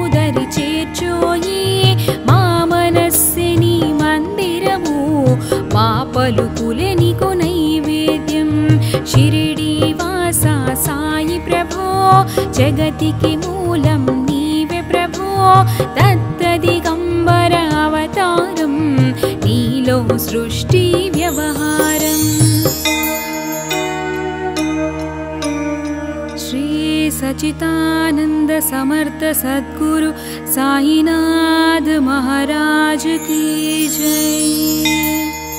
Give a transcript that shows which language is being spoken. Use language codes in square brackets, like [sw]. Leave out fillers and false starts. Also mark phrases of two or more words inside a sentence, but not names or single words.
[te] దరి చేర్చోయి మా మనస్సిని మందిరము మా పలుకులే నీకు నైవేద్యం షిరిడి వాస సాయి ప్రభో జగతికి మూలం నీవే ప్రభో దత్తదిగంబర అవతారం నీలో సృష్టి వ్యవహారం [hi] श्री सच्चिदानंद समर्थ सद्गुरु साईनाथ महाराज की जय।